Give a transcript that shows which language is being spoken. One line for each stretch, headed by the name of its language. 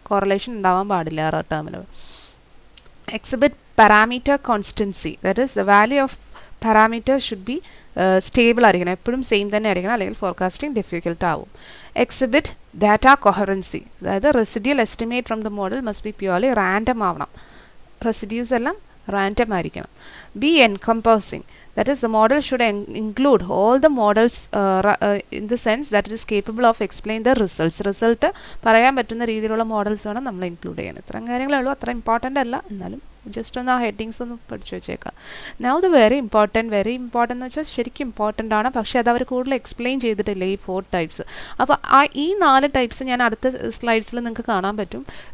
Malayalam: Correlation ഉണ്ടാവാൻ പാടില്ല error ടേമിൽ. Exhibit parameter constancy.
English: that is the value of parameter should be stable
Malayalam: ആയിരിക്കണം, എപ്പോഴും സെയിം തന്നെ ആയിരിക്കണം, അല്ലെങ്കിൽ ഫോർകാസ്റ്റിംഗ് ഡിഫിക്കൽട്ട് ആവും.
English: Exhibit data coherency. അതായത് residual estimate from the model must be purely random ആവണം.
Malayalam: റെസിഡ്യൂസ് എല്ലാം റാൻഡം ആയിരിക്കണം. B എൻകംപോസിങ്.
English: That is, the model should include all the models in the sense that it is capable of explaining the results.
Malayalam: Result പറയാൻ പറ്റുന്ന രീതിയിലുള്ള models വേണം നമ്മൾ include ചെയ്യാൻ. ഇത്രയും കാര്യങ്ങളേ ഉള്ളൂ, അത്ര ഇമ്പോർട്ടൻ്റ് അല്ല, എന്നാലും ജസ്റ്റ് ഒന്ന് ആ ഹെഡിങ്സ് ഒന്ന് പഠിച്ചു വെച്ചേക്കാം. നൗ ദ വെരി ഇമ്പോർട്ടൻറ്റ് എന്ന് വെച്ചാൽ ശരിക്കും ഇമ്പോർട്ടൻ്റ് ആണ്, പക്ഷേ അത് അവർ കൂടുതൽ എക്സ്പ്ലെയിൻ ചെയ്തിട്ടില്ല ഈ 4 ടൈപ്സ്. അപ്പോൾ ഈ 4 ടൈപ്സ് ഞാൻ അടുത്ത സ്ലൈഡ്സിൽ നിങ്ങൾക്ക് കാണാൻ പറ്റും.